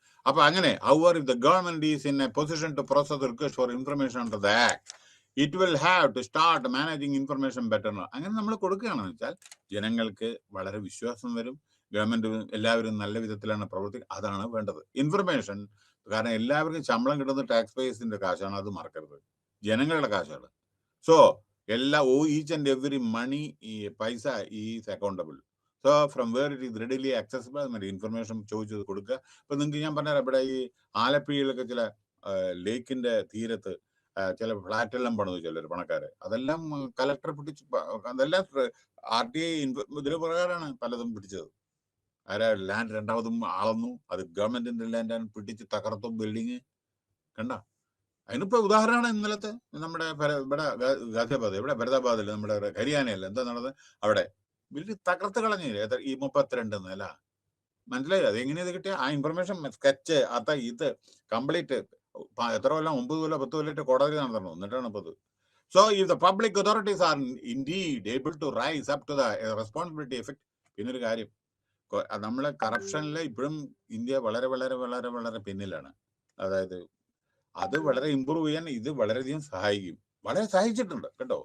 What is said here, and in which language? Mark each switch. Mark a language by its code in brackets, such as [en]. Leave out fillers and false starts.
[ml] അപ്പൊ അങ്ങനെ [en] however if the government is in a position to process the request for information under the act, it will have to start managing information better. [ml] അങ്ങനെ നമ്മൾ കൊടുക്കുകയാണെന്ന് വെച്ചാൽ ജനങ്ങൾക്ക് വളരെ വിശ്വാസം വരും, ഗവൺമെന്റ് എല്ലാവരും നല്ല വിധത്തിലാണ് പ്രവർത്തിക്കുക. അതാണ് വേണ്ടത്. ഇൻഫർമേഷൻ, കാരണം എല്ലാവർക്കും ശമ്പളം കിട്ടുന്ന ടാക്സ് പേയേഴ്സിന്റെ കാശാണ്, അത് മറക്കരുത്, ജനങ്ങളുടെ കാശാണ്. [en] So each and every money, ഈ പൈസ is accountable. So from where it is readily accessible, [ml] മറ്റേ ഇൻഫർമേഷൻ ചോദിച്ചത് കൊടുക്കുക. ഇപ്പൊ നിങ്ങൾക്ക് ഞാൻ പറഞ്ഞാൽ ഇവിടെ ഈ ആലപ്പുഴയിലൊക്കെ ചില ലേക്കിന്റെ തീരത്ത് ചില ഫ്ലാറ്റെല്ലാം പണിതു ചിലർ പണക്കാര്, അതെല്ലാം കലക്ടർ പിടിച്ച്, അതെല്ലാം RTI ഇതിന് പ്രകാരമാണ് പലതും പിടിച്ചത്. ആരാ ലാൻഡ് രണ്ടാമതും അളന്നു, അത് ഗവൺമെന്റിന്റെ ലാൻഡാണ്, പിടിച്ച് തകർത്തു ബിൽഡിങ്. കണ്ട, അതിനിപ്പോ ഉദാഹരണമാണ് ഇന്നലത്തെ നമ്മുടെ ഇവിടെ ഗാസിയാബാദ്, ഇവിടെ ഫരീദാബാദിൽ നമ്മുടെ ഹരിയാനയല്ല എന്താ നടന്നത്, അവിടെ വലിയ തകർത്ത് കളഞ്ഞില്ലേ ഈ 32 നില. മനസ്സിലായി? അത് എങ്ങനെയത് കിട്ടിയ ആ ഇൻഫർമേഷൻ സ്കെച്ച് ഇത് കംപ്ലീറ്റ് എത്ര കൊല്ലം, 9 കൊല്ലം 10 കൊല്ലം കോടതി നടന്നു, എന്നിട്ടാണ് ഇപ്പൊ ഇത്. [en] So if the public authorities are indeed able to rise up to the responsibility effect. [ml] പിന്നൊരു കാര്യം, നമ്മളെ കറപ്ഷനിൽ ഇപ്പോഴും ഇന്ത്യ വളരെ വളരെ വളരെ വളരെ പിന്നിലാണ്. അതായത് അത് വളരെ ഇമ്പ്രൂവ് ചെയ്യാൻ ഇത് വളരെയധികം സഹായിക്കും, വളരെ സഹായിച്ചിട്ടുണ്ട് കേട്ടോ.